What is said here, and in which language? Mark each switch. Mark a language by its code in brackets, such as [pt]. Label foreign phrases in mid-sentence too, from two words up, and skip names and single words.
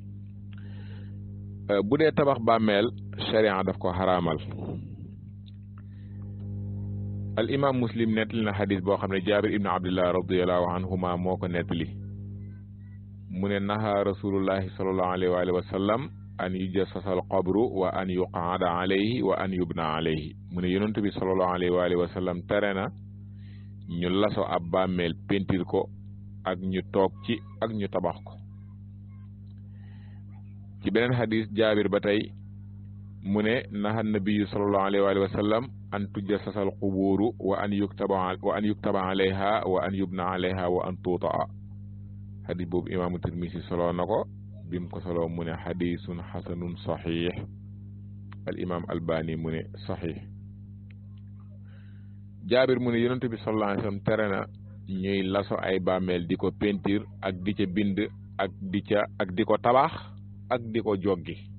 [wo] bu dee tabax bàmmeel sharia daf ko xaraamal al imam muslim nettali na xadis boo xam ne jaabir ibnu abdillah [ar] رضي الله عنهما [wo] moo ko nettali mu ne [ar] نهى رسول الله صلى الله عليه وعلى آله وسلم أن يجصص القبر وأن يقعد عليه وأن يبنى عليه [wo] mu ne yonent bi [ar] صلى الله عليه وعلى آله وسلم [wo] tere na ñu laso ab bàmmeel pentir ko ak ñu toog ci ak ñu tabax ko ci beneen xadis jaabir ba tey mu ne [ar] نهى النبي صلى الله عليه وعلى آله وسلم أن تجصص القبور وأن يكتب عليها وأن يبنى عليها وأن توطأ [wo] xadis boobu imaamu tirmisi solo na ko bim ko solo mu ne [ar] حديث حسن صحيح [wo] al imam albani mu ne saxiix jaabir mu ne yonent bi [ar] صلى الله عليه وسلم [wo] tere na ñuy laso ay bàmmeel di ko peinture ak di ca bind ak di ko tabax ak di ko joggi